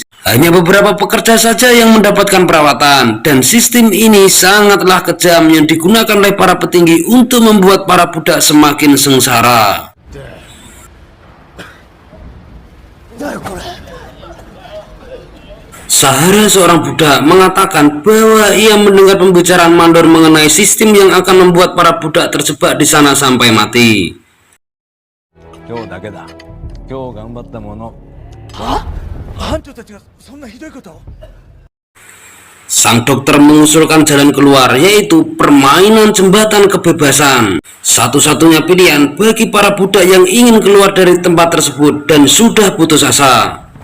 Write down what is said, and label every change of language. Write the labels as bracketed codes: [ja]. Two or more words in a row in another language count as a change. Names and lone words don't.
[id] Hanya beberapa pekerja saja yang mendapatkan perawatan dan sistem ini sangatlah kejam yang digunakan oleh para petinggi untuk membuat para budak semakin sengsara. Sahara, seorang budak, mengatakan bahwa ia mendengar pembicaraan mandor mengenai sistem yang akan membuat para budak terjebak di sana sampai mati. [ja] 今日だけだ今日頑張ったもの班長たちがそんなひどいことを [id] Sang dokter mengusulkan jalan keluar, yaitu permainan jembatan kebebasan. Satu-satunya pilihan bagi para budak yang ingin keluar dari tempat tersebut dan sudah putus asa.